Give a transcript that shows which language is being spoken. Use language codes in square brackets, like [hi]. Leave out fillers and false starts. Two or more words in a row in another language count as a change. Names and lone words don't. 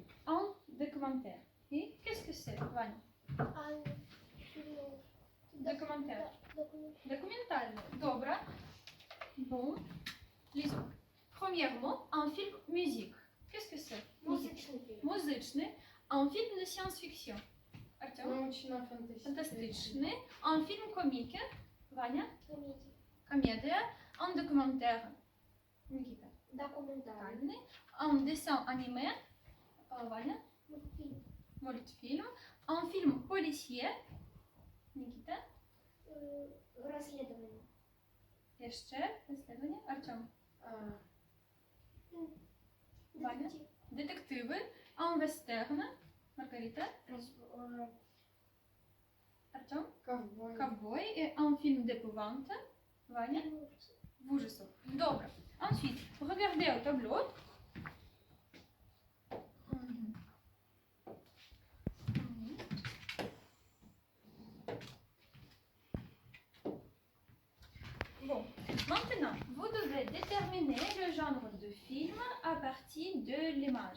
[fr] Un documentaire. Et qu'est-ce que c'est, Vania? Un film. Documentaire. Documentaire. [ru] Документальный. Добро. [fr] Bon. Lisons. Premièrement, un film musique. Qu'est-ce que c'est? [ru] Музычный фильм. Музычный. [fr] Un film de science-fiction. [ru] Артем? Научно-фантастический. Фантастичный. [fr] Un film comique. [ru] Ваня? Комедия. [fr] Comédie. Un documentaire. [ru] Никита. Документальный. [fr] Un dessin animé. [ru] Ваня? Мультфильм. Мультфильм. [fr] Un film policier. [ru] Никита. Расследование. Jeszcze расследование. Артем. Ваня? Детектив. Детективы. [fr] Un western. [ru] Маргарита. Артем. Ковбой. Ковбой. [fr] Et un film d'épouvante. [ru] Ваня. Ужасов. Добро. [fr] Ensuite, regardez au tableau. Bon, maintenant, vous devez déterminer le genre de film à partir de l'image.